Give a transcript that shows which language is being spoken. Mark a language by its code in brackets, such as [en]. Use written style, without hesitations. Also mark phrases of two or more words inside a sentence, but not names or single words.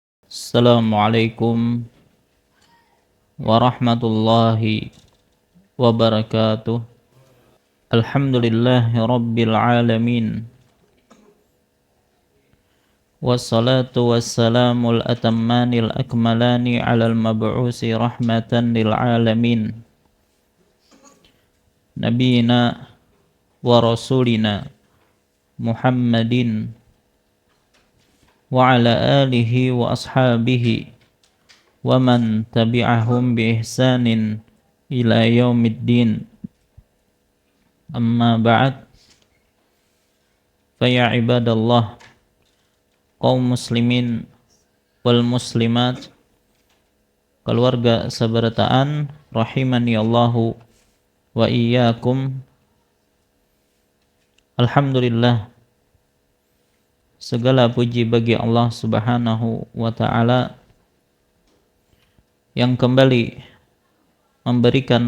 [ar] السلام عليكم ورحمة الله وبركاته. الحمد لله رب العالمين. والصلاة والسلام الأتمان الأكملان على المبعوث رحمة للعالمين. نبينا ورسولنا محمد وعلى آله وأصحابه ومن تبعهم بإحسان إلى يوم الدين. أما بعد فيا عباد الله, قوم المسلمين والمسلمات, [bjn] keluarga sabarataan [ar] رحمني الله وإياكم. [id] Alhamdulillah, segala puji bagi Allah [ar] سبحانه وتعالى [id] yang kembali memberikan